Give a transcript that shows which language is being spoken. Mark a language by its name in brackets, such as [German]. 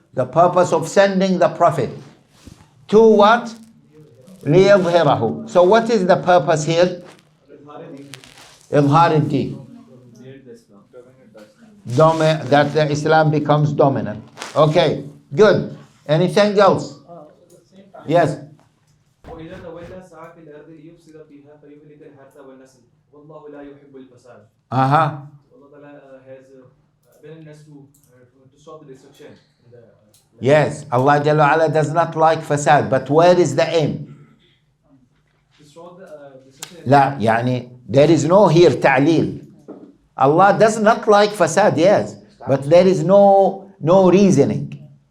[English] The purpose of sending the prophet. To what? [Arabic] لِيَظْهِرَهُ. [English] So what is the purpose here? [Arabic] إظهار الدين. [English] That the Islam becomes dominant. Okay, good. Anything else? Yes. [Arabic] وإذا تولى سعى في الأرض ليفسد فيها فيهلك الحرث والنسل والله لا يحب الفساد. [English] Allah has willingness to stop the destruction. Yes, Allah Jalla wa'ala does not like fasad, but where is the aim? [Arabic] لا, يعني [English] there is no here ta'leel. Allah does not like fasad, yes, but there is no reasoning.